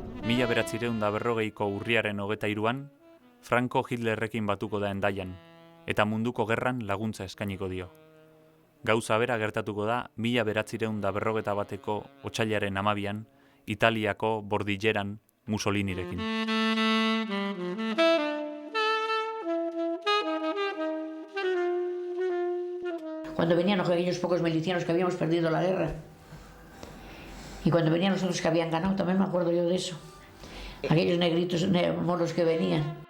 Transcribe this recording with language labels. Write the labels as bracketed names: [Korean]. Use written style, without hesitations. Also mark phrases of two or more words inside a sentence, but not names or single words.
[Basque] 1940ko urriaren 23an, Franco Hitlerrekin batuko da Hendaian, eta munduko gerran laguntza eskainiko dio. Gauza bera gertatuko da 1941ko otsailaren 12an, Italiako Bordilleran Mussolinirekin. [Spanish] Cuando venían aquellos pocos milicianos que habíamos perdido la guerra, y cuando venían los otros que habían ganado, también me acuerdo yo de eso. Aquellos negritos moros que venían.